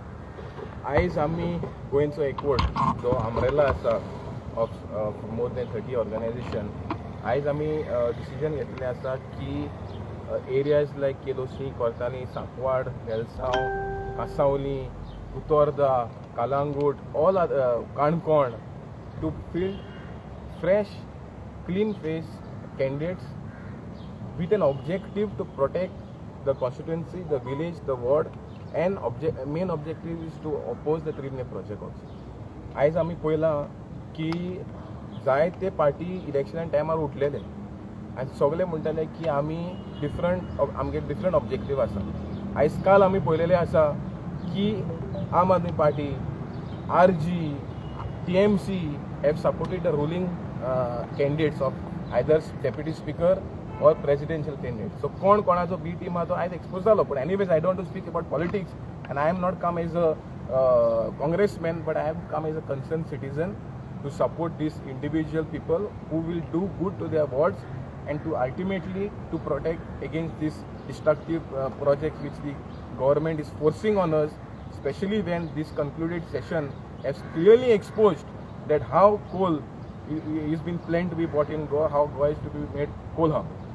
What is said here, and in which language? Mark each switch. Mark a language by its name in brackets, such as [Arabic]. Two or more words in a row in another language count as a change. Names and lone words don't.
[Konkani] आयज आमी गोंयचो एकवट जो अम्ब्रेला आसा [English] of more than 30 organisation, [Konkani] आयज आमी डिसिजन घेतलें आसा की एरियाज लायक केलोसी, कोर्ताली, सांकवाड, वेलसांव, कांसावली, उतोर्दा, कालांगूट, ऑल काणकोण [English] to field fresh, clean face candidates with an objective to protect the constituency, the village, the ward, and main objective is to oppose the Trimne project also. [Konkani] आयज आमी पळयलां की जायते पार्टी इलेक्शना टायमार उठलेले आनी सगळे म्हणटाले की आमी आमगे [English] different objective [Konkani] आसा. आयज काल आमी पळयलेले आसा की आम आदमी पार्टी, [English] RG, TMC have supported the ruling candidates of either deputy speaker or presidential candidate. [Konkani] So कोण कोणाचो बी टीम आहा तो आयज एक्सपोज जालो. [English] But anyways, I don't want to speak about politics and I am not come as a congressman, but I have come as a concerned citizen to support these individual people who will do good to their wards and to ultimately to protect against this destructive project which the government is forcing on us, especially when this concluded session has clearly exposed that how coal is been planned to be bought in Goa, how Goa is to be made coal hub.